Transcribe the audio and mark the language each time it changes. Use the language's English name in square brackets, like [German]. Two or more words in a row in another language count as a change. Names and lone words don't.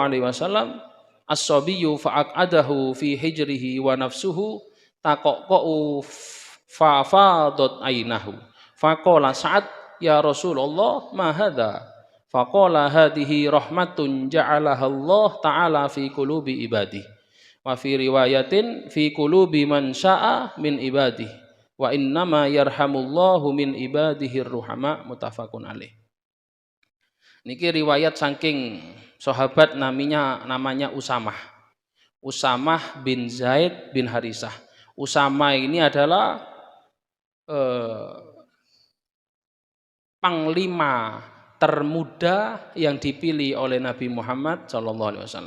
[Arabic] عليه وسلم الصبي فأقعده في حجره ونفسه تقعقع ففاضت عيناه فقال سعد يا رسول الله ما هذا فقال هذه رحمة جعلها الله تعالى في قلوب عبادي وفي رواية في قلوب من شاء من عبادي وإنما يرحم الله من عباده الرحماء متفق عليه. [Javanese] Niki riwayat saking sahabat namanya Usamah bin Zaid bin Harisah. [Indonesian] Usamah ini adalah panglima termuda yang dipilih oleh Nabi Muhammad SAW.